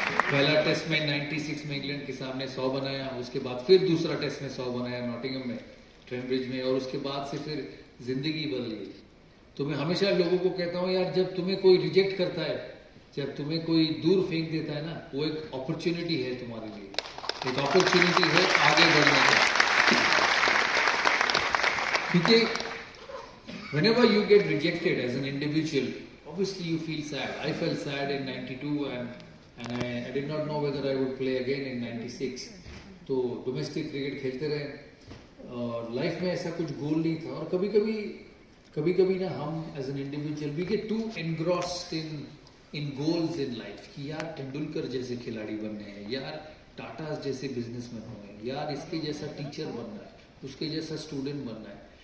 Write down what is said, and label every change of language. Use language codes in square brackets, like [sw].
[hi] पहला टेस्ट में 96 में इंग्लैंड के सामने 100 बनाया, उसके बाद फिर दूसरा टेस्ट में 100 बनाया नॉटिंघम में, ट्रेंब्रिज में, और उसके बाद से फिर जिंदगी बदल गई। तो मैं हमेशा लोगों को कहता हूँ, यार जब तुम्हें कोई रिजेक्ट करता है, जब तुम्हें कोई दूर फेंक देता है ना, वो एक अपॉर्चुनिटी है तुम्हारे लिए, एक अपॉर्चुनिटी है आगे बढ़ने का। [en] क्योंकि whenever you get rejected as an individual, obviously you feel sad. I felt sad in 92 and I did not know whether I would play again in 96. [hi] तो डोमेस्टिक क्रिकेट खेलते रहे और लाइफ में ऐसा कुछ गोल नहीं था। और कभी कभी ना हम [en] as an individual we get too engrossed in goals in life [hi] कि यार तेंदुलकर जैसे खिलाड़ी बनने हैं, यार टाटा जैसे बिजनेसमैन होने हैं, यार इसके जैसा टीचर बनना है, उसके जैसा स्टूडेंट बनना है।